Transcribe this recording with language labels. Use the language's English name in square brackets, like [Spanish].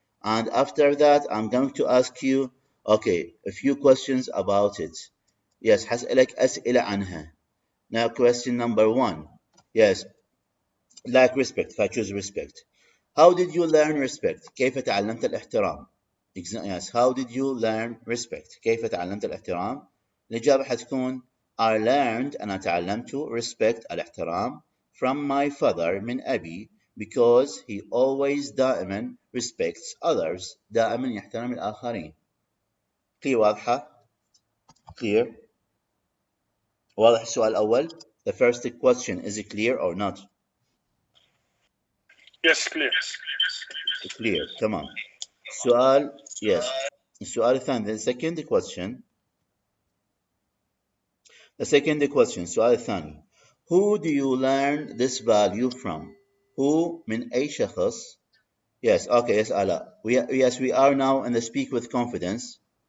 [English] and after that I'm going to ask you okay a few questions about it. yes [Arabic] حسألك أسئلة عنها. [English] now question number 1 yes like respect. if I choose respect how did you learn respect؟ [Arabic] كيف تعلمت الاحترام؟ [English] yes how did you learn respect؟ كيف تعلمت الاحترام؟ [Arabic] الإجابة حتكون [English] I learned [Arabic] أنا تعلمت [English] respect الاحترام from my father [Arabic] من أبي [English] because he always دائما respects others [Arabic] دائما يحترم الآخرين. [English] clear [Arabic] واضحة؟ clear واضح السؤال الأول. [English] the first question is it clear or not؟ Yes, clear. [Arabic] clear تمام. [English] السؤال yes [Arabic] السؤال الثاني [English] the second question السؤال الثاني who do you learn this value from؟ who [Arabic] من أي شخص؟ [English] yes okay yes آلاء we are now in the speak with confidence.